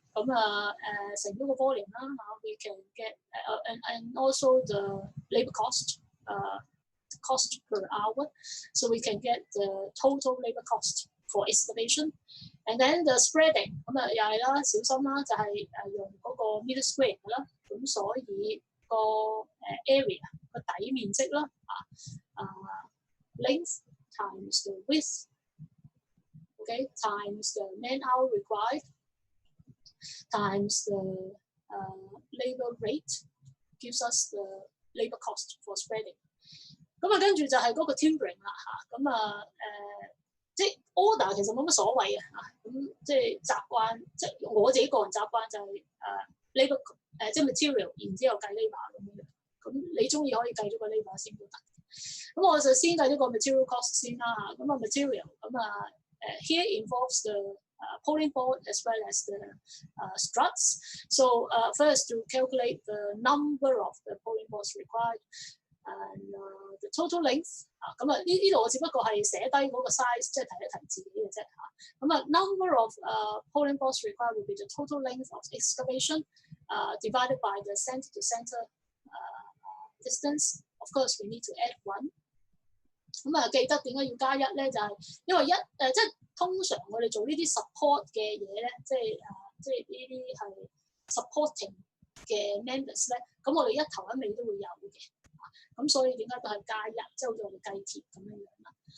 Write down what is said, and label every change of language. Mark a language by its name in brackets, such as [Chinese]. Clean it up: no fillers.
[Cantonese] 咁乘咗個 volume 啦嚇 [English] ，we can get and also the labour cost per hour, so we can get the total labour cost for excavation, and then the spreading [Cantonese] 咁又係啦，小心啦，就係用嗰個 meter square 啦，咁所以個area 個底面積啦 [English] length times the width, okay, times the man hour required times the labour rate gives us the labour cost for spreading。 [Cantonese] 咁跟住就係嗰個 timbering 啦嚇，咁即係 order 其實冇乜所謂啊嚇，咁即係習慣，即係我自己個人習慣就係labour 即係 material， 然之後計 labour 咁樣。咁你中意可以計咗個 labour 先都得。咁我就先計咗個 material cost 先啦嚇，咁material 咁 [English] here involves the polling board as well as the struts. So first to calculate the number of the polling boards required and the total length. [Cantonese] 咁呢度我只不過係寫低嗰個 size， 即係提一提自己嘅啫嚇。 [English] 咁number of polling boards required will be the total length of excavation divided by the center to center distance. Of course, we need to add 1. [Cantonese] 咁記得點解要加1咧？就係因為即係通常我哋做呢啲 support 嘅嘢咧，即係呢啲係 supporting 嘅 members 咧，咁我哋一頭一尾都會有嘅。咁所以點解都係加1，即係好似我哋計鐵咁樣樣啦。